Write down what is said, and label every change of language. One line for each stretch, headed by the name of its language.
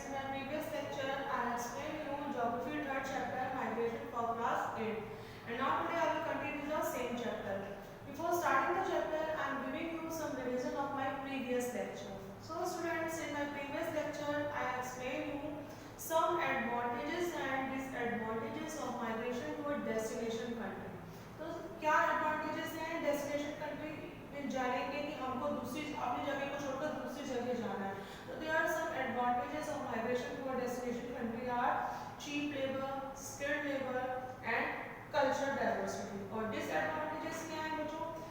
English: In our previous lecture I explained you geography 3rd chapter migration for class 8 and now today I will continue the same chapter. Before starting the chapter I am giving you some revision of my previous lecture. So students, in my previous lecture I explained you some advantages and disadvantages of migration to a destination country.
Hindi: तो क्या advantages हैं destination country में जाने के कि हमको दूसरी अपनी जगह को छोड़कर दूसरी जगह जाना है।
English: There are some advantages of migration to a destination country are cheap labor, skilled labor and cultural diversity.
Hindi: और disadvantages क्या हैं बच्चों?